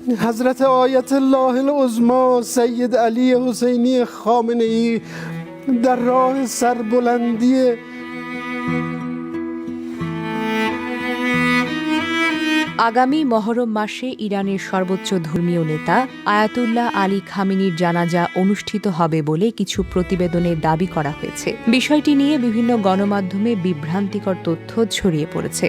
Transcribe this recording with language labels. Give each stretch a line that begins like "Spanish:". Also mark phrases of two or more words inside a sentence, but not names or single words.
Persian: حضرت آیت الله العظما سید علی حسینی خامنه ای در راه سربلندی
Bangla: আগামী মহরম মাসে ইরানের সর্বোচ্চ ধর্মীয় নেতা আয়াতুল্লাহ আলী খামেনির জানাজা অনুষ্ঠিত হবে বলে কিছু প্রতিবেদনে দাবি করা হয়েছে। বিষয়টি নিয়ে বিভিন্ন গণমাধ্যমে বিভ্রান্তিকর তথ্য ছড়িয়ে পড়েছে।